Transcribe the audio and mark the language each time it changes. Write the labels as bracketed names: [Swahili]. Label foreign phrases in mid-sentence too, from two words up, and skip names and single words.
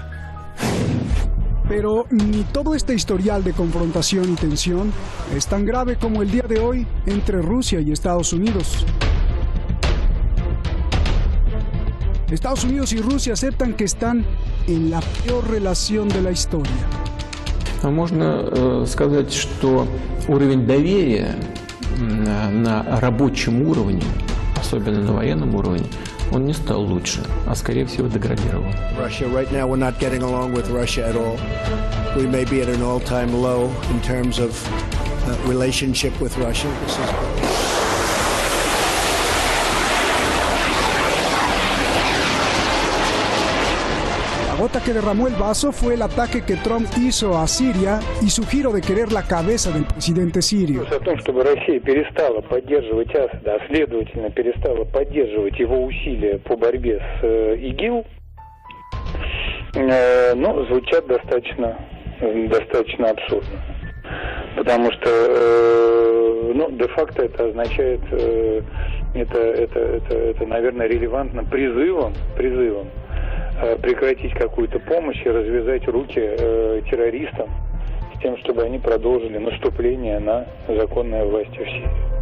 [Spanish] Pero ni todo este historial de confrontación y tensión es tan grave como el día de hoy entre Rusia y Estados Unidos. Estados Unidos y Rusia aceptan que están en la peor relación de la historia. [Russian] Можно сказать, что уровень доверия на рабочем уровне, особенно на военном уровне, он не стал лучше, а скорее всего деградировал. [English] Russia right now we're not getting along with Russia at all. We may be at an all-time low in terms of relationship with Russia. [Spanish] La gota que derramó el vaso fue el ataque que Trump hizo a Siria y su giro de querer la cabeza del presidente sirio. [Russian] О том, чтобы Россия перестала поддерживать Асада, а следовательно перестала поддерживать его усилия по борьбе с ИГИЛ, ну, звучат достаточно абсурдно. Потому что, ну, де-факто это означает, это, наверное, релевантно призывом прекратить какую-то помощь и развязать руки террористам с тем, чтобы они продолжили наступление на законные власти в Сирии.